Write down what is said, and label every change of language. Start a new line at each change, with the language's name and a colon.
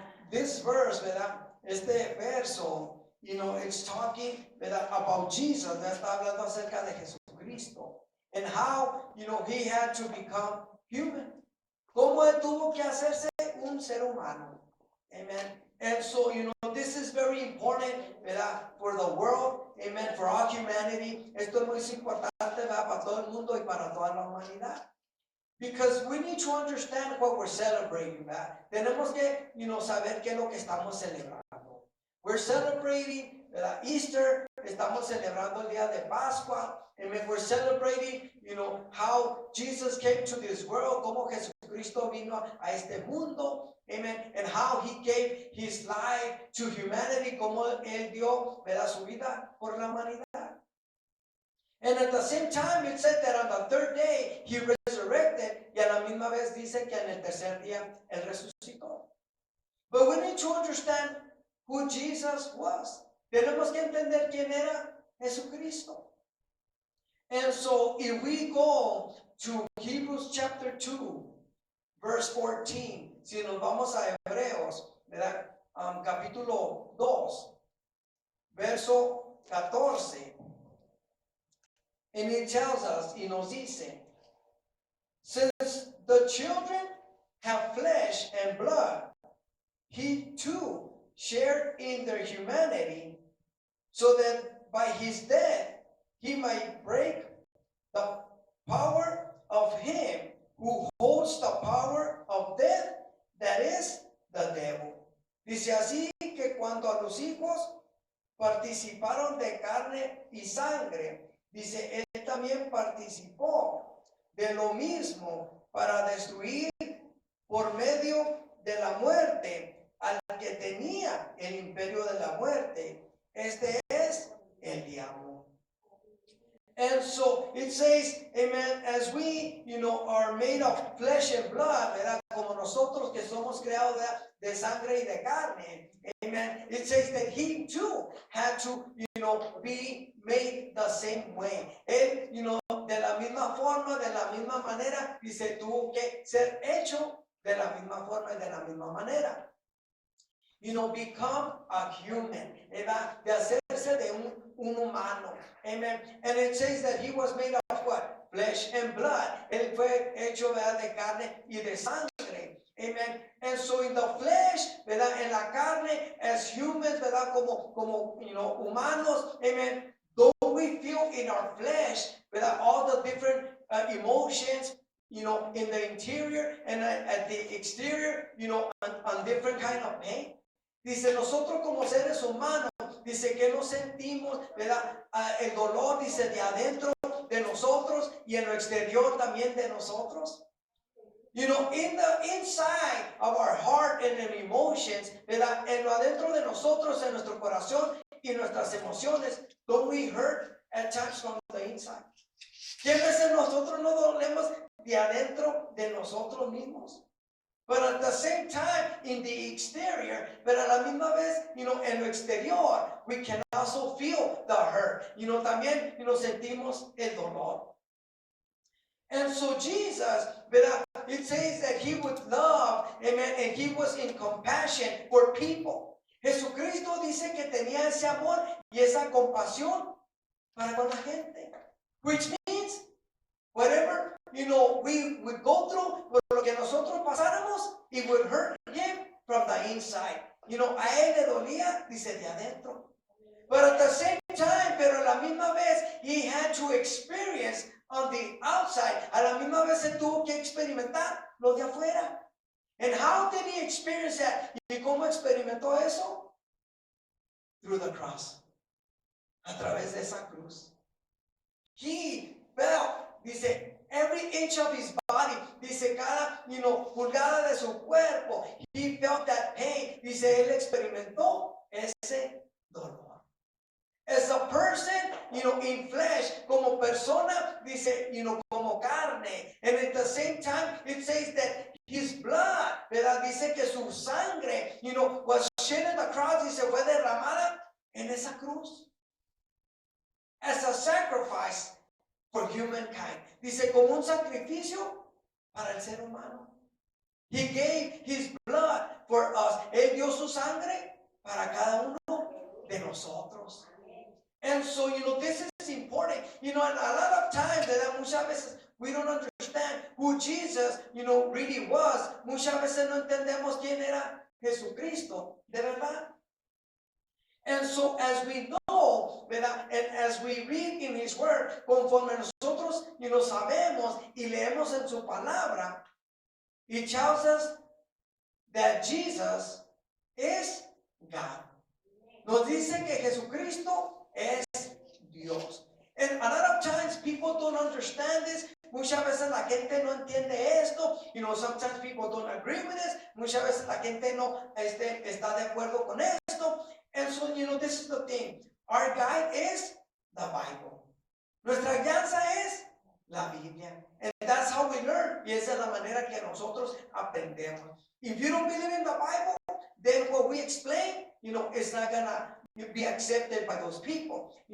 English: This verse, ¿verdad?
Spanish: Este verso,
English: it's talking, ¿verdad? About Jesus,
Spanish: ¿verdad? Está hablando acerca de Jesucristo.
English: And how, he had to become human.
Spanish: Cómo él tuvo que hacerse un ser humano.
English: Amen. And so, this is very important, ¿verdad? For the world, amen, for all humanity.
Spanish: Esto es muy importante, ¿verdad? Para todo el mundo y para toda la humanidad.
English: Because we need to understand what we're celebrating, ¿verdad?
Spanish: Tenemos que, saber qué es lo que estamos celebrando.
English: We're celebrating,
Spanish: ¿verdad?
English: Easter,
Spanish: estamos celebrando el día de Pascua.
English: Amen. We're celebrating, how Jesus came to this world,
Spanish: como Jesucristo vino a este mundo.
English: Amen. And how he gave his life to humanity,
Spanish: como él dio,
English: ¿verdad?
Spanish: Su vida por la humanidad.
English: And at the same time, it said that on the third day, he resurrected,
Spanish: y a la misma vez dice que en el tercer día, él resucitó.
English: But we need to understand who Jesus was.
Spanish: Tenemos que entender quién era Jesucristo.
English: And so, if we go to Hebrews chapter 2, verse 14,
Spanish: si nos vamos a Hebreos,
English: ¿verdad?
Spanish: Capítulo 2, verso 14.
English: And it tells us,
Spanish: y nos dice,
English: since the children have flesh and blood, he too shared in their humanity, so that by his death he might break the power of him who holds the power of death, that is the devil.
Spanish: Dice así que cuando a los hijos participaron de carne y sangre, dice, él también participó de lo mismo para destruir por medio de la muerte al que tenía el imperio de la muerte. Este es el diablo.
English: And so it says, amen, as we, are made of flesh and blood, ¿verdad?
Spanish: Como nosotros que somos creados de sangre y de carne, amen.
English: It says that he too had to, be made the same way.
Spanish: Él, de la misma forma, de la misma manera, dice, tuvo que ser hecho de la misma forma y de la misma manera.
English: Become a human,
Spanish: ¿verdad? De hacerse de un humano. Amen.
English: And it says that he was made of what? Flesh and blood.
Spanish: Él fue hecho, ¿verdad? De carne y de sangre. Amen.
English: And so in the flesh, ¿verdad?
Spanish: En la carne,
English: as humans, ¿verdad?
Spanish: Como humanos.
English: Amen. Though we feel in our flesh, ¿verdad? All the different emotions, in the interior and at the exterior, on different kind of pain.
Spanish: Dice, nosotros como seres humanos, dice que nos sentimos, ¿verdad? El dolor, dice, de adentro de nosotros y en lo exterior también de nosotros.
English: In the inside of our heart and in emotions, ¿verdad?
Spanish: En lo adentro de nosotros, en nuestro corazón y nuestras emociones,
English: don't we hurt at times from the inside?
Spanish: ¿Qué veces nosotros no dolemos de adentro de nosotros mismos?
English: But at the same time, in the exterior,
Spanish: pero a la misma vez, en lo exterior,
English: we can also feel the hurt.
Spanish: También, sentimos el dolor.
English: And so Jesus, ¿verdad? It says that he would love, amen, and he was in compassion for people.
Spanish: Jesucristo dice que tenía ese amor y esa compasión para con la gente.
English: Which means, whatever, we would go through,
Spanish: por lo que nosotros pasáramos,
English: it would hurt him from the inside.
Spanish: A él le dolía, dice, de adentro.
English: But at the same time,
Spanish: pero a la misma vez,
English: he had to experience on the outside.
Spanish: A la misma vez se tuvo que experimentar lo de afuera.
English: And how did he experience that?
Spanish: ¿Y cómo experimentó eso?
English: Through the cross.
Spanish: A través de esa cruz.
English: He felt,
Spanish: dice,
English: every inch of his body,
Spanish: dice, cada, pulgada de su cuerpo.
English: He felt that pain.
Spanish: Dice, él experimentó ese dolor.
English: As a person, in flesh,
Spanish: como persona, dice, como carne.
English: And at the same time, it says that his blood, ¿verdad?
Spanish: Dice que su sangre,
English: was shed on the cross,
Spanish: dice, fue derramada en esa cruz.
English: As a sacrifice for humankind.
Spanish: Dice, como un sacrificio para el ser humano.
English: He gave his blood for us.
Spanish: Él dio su sangre para cada uno de nosotros.
English: And so, this is important. And a lot of times,
Spanish: muchas veces,
English: we don't understand who Jesus, really was.
Spanish: Muchas veces no entendemos quién era Jesucristo, de verdad.
English: And so, as we know, ¿verdad? And as we read in His Word,
Spanish: conforme nosotros, sabemos y leemos en su palabra,
English: it tells us that Jesus is God.
Spanish: Nos dice que Jesucristo es Dios.
English: And a lot of times people don't understand this.
Spanish: Muchas veces la gente no entiende esto.
English: Sometimes people don't agree with this.
Spanish: Muchas veces la gente no está de acuerdo con esto.
English: And so, this is the thing. Our guide is the Bible.
Spanish: Nuestra guianza es la Biblia.
English: And that's how we learn.
Spanish: Y esa es la manera que nosotros aprendemos.
English: If you don't believe in the Bible, then what we explain, it's not gonna be accepted by those people.